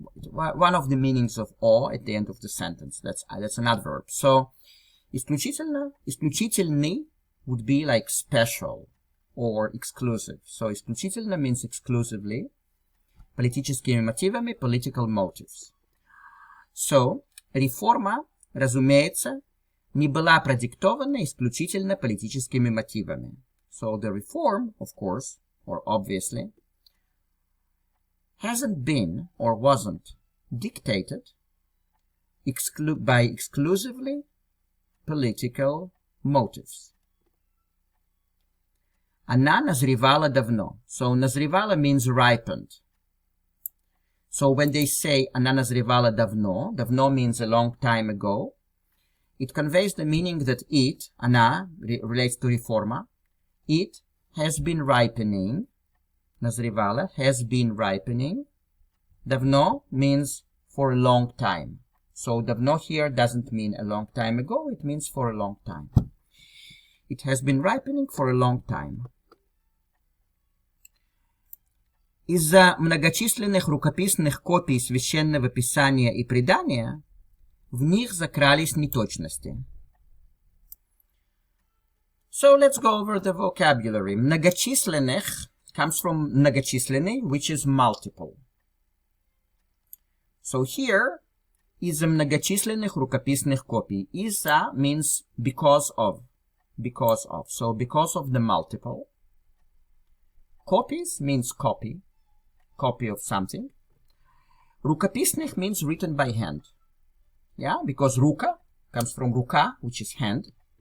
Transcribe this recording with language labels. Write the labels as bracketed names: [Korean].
[English] one of the meanings of "о" at the end of the sentence. That's an adverb. So, исключительный would be like special or exclusive. So, исключительно means exclusively. [Russian] Политическими мотивами, [English] political motives. [Russian] So, реформа, разумеется, не была продиктована исключительно политическими мотивами. [English] So, the reform, of course, or obviously, hasn't been or wasn't dictated by exclusively political motives. [Russian] Она назревала давно. [English] So, назревала means ripened. So, when they say [Russian] она назревала давно, [English] давно means a long time ago, it conveys the meaning that it, она, relates to реформа, it has been ripening, назревала, has been ripening. Давно means for a long time. So, давно here doesn't mean a long time ago, it means for a long time. It has been ripening for a long time. [Russian] Из-за многочисленных рукописных копий Священного Писания и предания в них закрались неточности. [English] So let's go over the vocabulary. Многочисленных comes from многочисленный, which is multiple. [Russian] So here, из-за многочисленных рукописных копий. [English] Из-за means because of. Because of. So because of the multiple. Copies means copy. Copy of something. Рукописных means written by hand. Yeah, because рука comes from рука, which is hand.